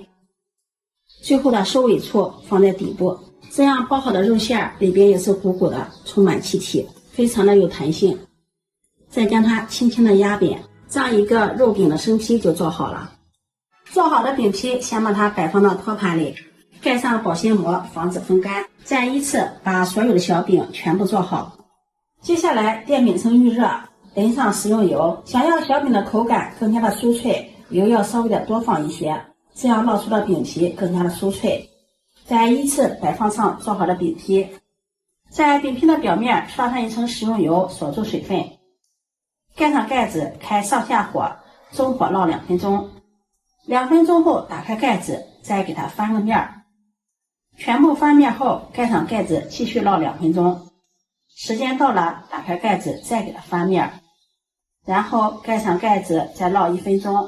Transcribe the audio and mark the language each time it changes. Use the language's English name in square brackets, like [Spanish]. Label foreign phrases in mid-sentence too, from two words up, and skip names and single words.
[Chinese] 最後的收尾處放在底部，這樣包好的肉餡裡邊也是鼓鼓的，充滿氣體，非常的有彈性。再将它輕輕的壓扁，這樣一個肉餅的生坯就做好了。做好的餅坯先把它擺放到托盤裡， 蓋上保鮮膜，防止風乾，再依次把所有的小餅全部做好。接下来电饼铛预热，淋上食用油，想要小饼的口感更加的酥脆，油要稍微的多放一些，这样烙出的饼皮更加的酥脆。再依次摆放上做好的饼皮，在饼皮的表面刷上一层食用油，锁住水分，蓋上蓋子，開上下火，中火烙2分鐘。2分鐘後打開蓋子，再給它翻個面，全部翻面後蓋上蓋子，繼續烙2分鐘。時間到了，打開蓋子，再給它翻面，然後蓋上蓋子，再烙1分鐘。